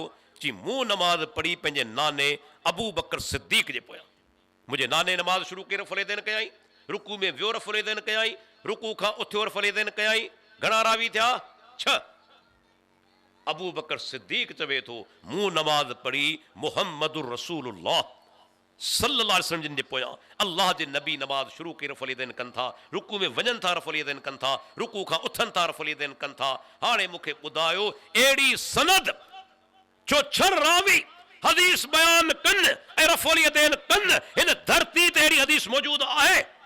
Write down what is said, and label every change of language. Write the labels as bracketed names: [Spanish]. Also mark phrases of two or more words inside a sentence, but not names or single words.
[Sindhi] जी मूं नमाज पढ़ी पंहिंजे नाने अबू बकर सिद्दीक जे पोयां। मुंहिंजे नाने नमाज शुरू कई, [Arabic] رفع اليدين [Sindhi] कयाई, रुकू में वियो, [Arabic] رفع اليدين [Sindhi] कयाई, रुकू खां उथियो, [Arabic] رفع اليدين [Sindhi] कयाई। घणा रावी थिया? 6। अबू बकर सिद्दीक चवे थो, मूं नमाज पढ़ी [Arabic] محمد رسول الله صلى الله عليه وسلم [Sindhi] जिन जे पोयां। अल्लाह जे नबी नमाज शुरू कई, [Arabic] رفع اليدين [Sindhi] कनि था, रुकू में वञनि था, [Arabic] رفع اليدين [Sindhi] कनि था, रुकू खां उथनि था, [Arabic] رفع اليدين [Sindhi] कनि था। हाणे मूंखे ॿुधायो, अहिड़ी सनद जो 6 रावी हदीस बयान कनि ऐं [Arabic] رفع اليدين [Sindhi] कनि, हिन धरती ते अहिड़ी हदीस मौजूदु आहे?